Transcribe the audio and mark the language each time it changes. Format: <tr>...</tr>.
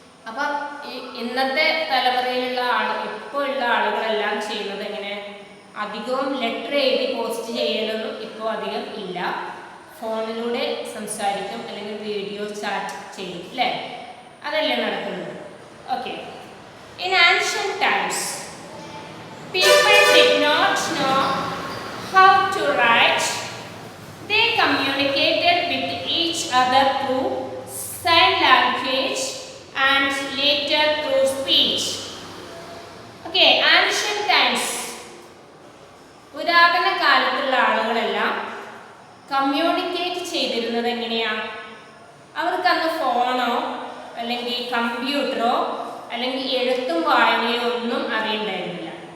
<ml>അപ്പം ഇന്നത്തെ തലമുറയിലുള്ള ഇപ്പോൾ ഉള്ള ആളുകളെല്ലാം ചെയ്യുന്നത് എങ്ങനെ? അധികവും ലെറ്റർ എഴുതി പോസ്റ്റ് ചെയ്യലൊന്നും ഇപ്പോൾ അധികം ഇല്ല. ഫോണിലൂടെ സംസാരിക്കും അല്ലെങ്കിൽ വീഡിയോ ചാറ്റ് ചെയ്യും, അല്ലേ? അതല്ലേ നടക്കുന്നത്. Okay.</ml> <en>In ancient times people did not know how to write. They communicated with each other through sign language and later through speech. Okay, ancient times.</en> <ml>പുരാതന കാലത്തുള്ള ആളുകളെല്ലാം കമ്മ്യൂണിക്കേറ്റ് ചെയ്തിരുന്നത് എങ്ങനെയാണ്? അവർക്ക് അന്ന് ഫോണോ അല്ലെങ്കിൽ കമ്പ്യൂട്ടറോ അല്ലെങ്കിൽ എഴുത്തും വായനയോ ഒന്നും അറിയണ്ടായിരുന്നില്ല.</ml>